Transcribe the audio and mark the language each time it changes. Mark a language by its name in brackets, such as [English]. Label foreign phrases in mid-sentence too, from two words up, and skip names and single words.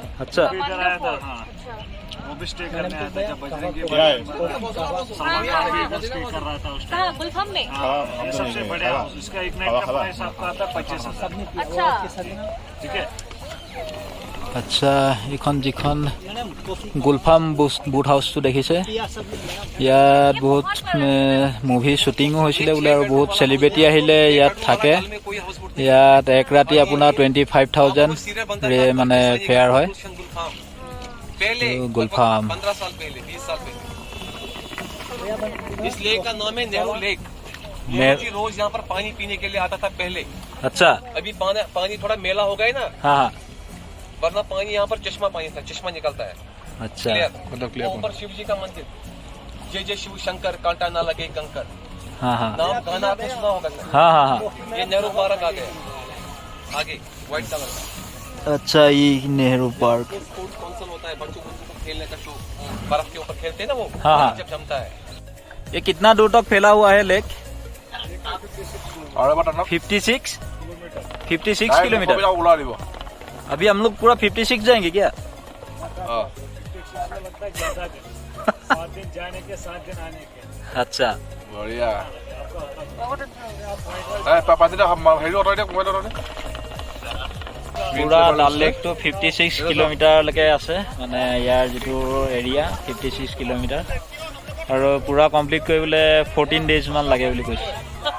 [Hindi] अच्छा इधर आया था हाँ वो भी स्टे करने आया था जब बजरंगी सलमान खान भी स्टे कर रहा था उस टाइम गुलफाम में ये सबसे बड़ा हाउस इसका एक नाइट का प्राइस आपका आता है 25,000 अच्छा ठीक है [Assamese] আচ্ছা এইখন যিখন গুলফাম বুট হাউচটো দেখিছে ইয়াত বহুত [English] movie shooting [Assamese] হৈছিলে বোলে আৰু বহুত চেলিব্ৰিটি আহিলে ইয়াত থাকে ইয়াত এক ৰাতি আপোনাৰ 25,000 মানে ফেয়াৰ হয় गुलफाम [Hindi] 15 साल पहले 20 साल पहले इस लेक का नाम है नेहरू लेक नेहरू जी रोज यहाँ पर पानी पीने के लिए आता था पहले अच्छा अभी पानी थोड़ा मेला हो गया ना हाँ हाँ वरना पानी यहाँ पर चश्मा पानी था चश्मा निकलता है अच्छा ऊपर शिव जी का मंदिर जय जय शिव शंकर कांटा ना लगे कंकर हाँ हाँ नाम गाना आपने सुना होगा हाँ हाँ हाँ ये नेहरू पार्क आ गया आगे [English] white colour [Hindi] का अच्छा ये नेहरू पार्क [English] sports council [Hindi] होता है बच्चों को खेलने का शो बर्फ के ऊपर खेलते हैं ना वो हाँ, हाँ। जब जमता है ये कितना दूर तक फैला हुआ है लेक [Assamese] আৰু এবাৰ টানক [Hindi] 56 किलोमीटर [Assamese] ওলাই দিব [Hindi] अभी हम लोग पूरा 56 जाएंगे क्या 7 दिन जाने के 7 दिन आने के अच्छा [Assamese] বঢ়িয়া পাপাদিনা হেৰি অঁতৰাই দিয়ক মোবাইল অঁতৰাই দিয়ক पूरा ডাল লেকটো 56 কিলোমিটাৰলৈকে আছে মানে ইয়াৰ যিটো এৰিয়া 56 কিলোমিটাৰ আৰু পুৰা কমপ্লিট কৰিবলৈ 14 ডেজ মান লাগে বুলি কৈছে